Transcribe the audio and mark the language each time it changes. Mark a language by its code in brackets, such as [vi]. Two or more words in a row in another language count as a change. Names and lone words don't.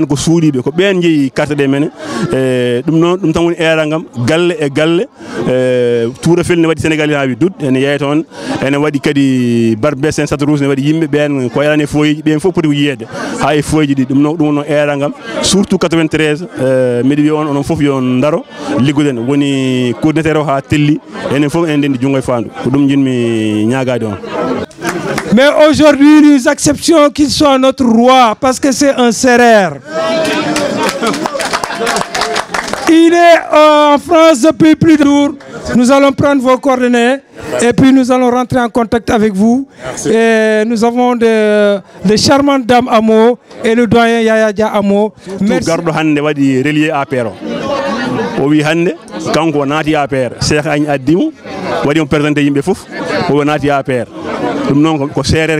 [ff] ko suuɗiɓe ko ɓen jeeyi carte ɗe mene ɗum noon ɗum tan woni eral ngam galle e galle Tourafel ne waɗi Sénégal ha wi dut ene yeeya toon ene waɗi kadi Barbé Saint-Satorouge ne waɗi yimɓe ɓen ko yarani e foyeji ɓen fof poti ko yiyede ha e foyeji ɗi ɗum noon eral ngam surtout 93 mbiɗa wiya on onon fof yo daro liggoɗen woni coordinateur o ha telli enen fof enen ndendi jungo e fandu ko ɗum jinmi ñagade on. [fr] Mais aujourd'hui, nous acceptons qu'il soit notre roi parce que c'est un Sérère. Il est en France depuis plus de jours. Nous allons prendre vos coordonnées et puis nous allons rentrer en contact avec vous. Et nous avons de charmantes dames Amo et le doyen Yaya Dia Amo. Merci. [ff] Gardo hande wadi relié APR o wi hande kanko naati APR Cheikh Agna addimo wadi on présenté yimɓe fof o naati APR ɗum noon ko séréer